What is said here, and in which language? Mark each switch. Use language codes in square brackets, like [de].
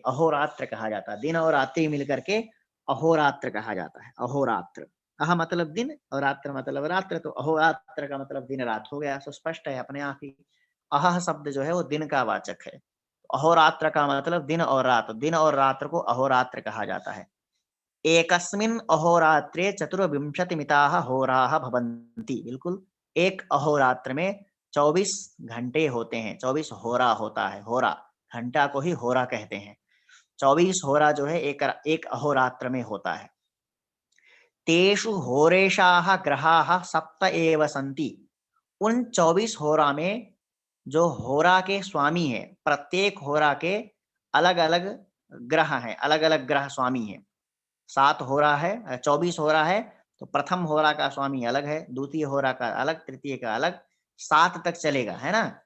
[hi] अहोरात्र कहा जाता है, दिन और रात्रि मिलकर के अहोरात्र कहा जाता है। अहोरात्र, अह मतलब दिन और रात्र मतलब रात्र, तो अहोरात्र का मतलब दिन रात हो गया। तो स्पष्ट है अपने आप ही, अह शब्द जो है वो दिन का वाचक है। अहोरात्र का मतलब दिन और रात, दिन और रात्र को अहोरात्र कहा जाता है। [sa] एकस्मिन् अहोरात्रे 24 मिताः होराः भवन्ति। [hi] बिल्कुल, एक अहोरात्र में 24 घंटे होते हैं, 24 होरा होता है। होरा, घंटा को ही होरा कहते हैं। 24 होरा जो है एक अहोरात्र में होता है। [sa] तेषु होरेशाः ग्रहाः 7 एव सन्ति। [hi] उन 24 होरा में जो होरा के स्वामी है, प्रत्येक होरा के अलग अलग ग्रह हैं, अलग अलग ग्रह स्वामी है। 7 होरा है, 24 होरा है, तो प्रथम होरा का स्वामी अलग है, द्वितीय होरा का अलग, तृतीय का अलग, 7 तक चलेगा, है ना।